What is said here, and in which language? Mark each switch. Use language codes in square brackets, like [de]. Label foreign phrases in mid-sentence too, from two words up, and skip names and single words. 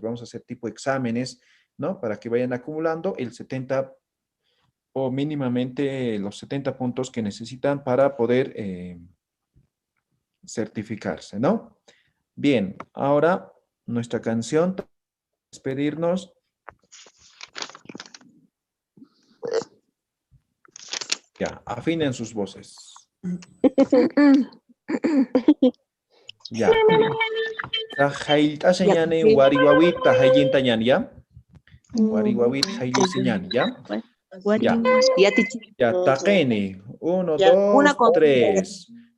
[es] Vamos a hacer tipo exámenes, ¿no? Para que vayan acumulando el 70 o mínimamente los 70 puntos que necesitan para poder certificarse, ¿no? Bien, ahora nuestra canción, despedirnos. Ya, afinen sus voces. Ya. [ay] Tajailtaseñane wariwawita hayllintañan, ¿ya? Wariwawita haylliseñan, ¿ya? [es] Ya. Ya, taqeni. 1, 2, 3.